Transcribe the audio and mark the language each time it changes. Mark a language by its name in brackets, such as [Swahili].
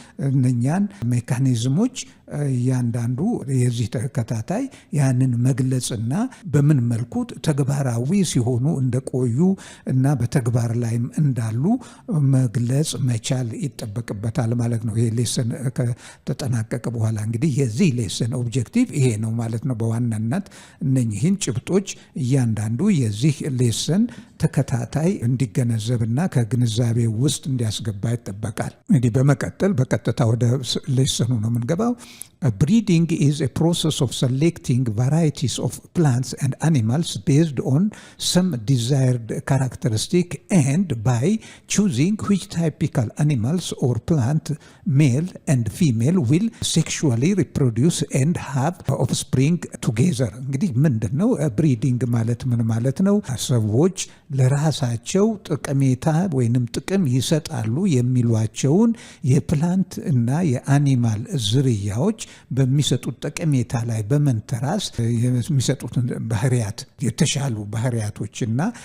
[Amharic] እነኛን ሜካኒዝሞች እያንዳንዱ የዚህ ተከታታይ ያንን መግለጽና በምን መልኩ ተግባራዊ ሲሆኑ እንደቆዩ እና በተግባር ላይም እንዳሉ መግለጽ መቻል ይጠበቅበታል ማለት ነው። ይሄ ሌሰን ከተጠናቀቀ በኋላ እንግዲህ የዚህ ሌሰን ኦብጀክቲቭ ይሄ ነው ማለት ነው። በዋናነት እነኚህን ጭብጦች እያንዳንዱ የዚህ ሌሰን [English] በተከታታይ እንዲገነዘብና ከግንዛቤ ውስጥ እንዲያስገባ ይጠበቃል። እንግዲህ በመቀጠል በቀጥታ ወደ ሌሰኑ ነው የምንገባው። Breeding is a process of selecting varieties of plants and animals based on some desired characteristic and by choosing which typical animals or plant, male and female, will sexually reproduce and have offspring together. [Amharic] እንግዲህ ምንድን ነው ብሪዲንግ ማለት ምን ማለት ነው? ሰዎች ለራሳቸው ጠቀሜታ ወይንም ጥቅም ይሰጣሉ የሚሏቸውን የፕላንት እና የአኒማል ዝርያዎች በሚሰጡት ጠቀሜታ ላይ በመንተራስ የሚሰጡትን ባህሪያት የተሻሉ ባህሪያቶችና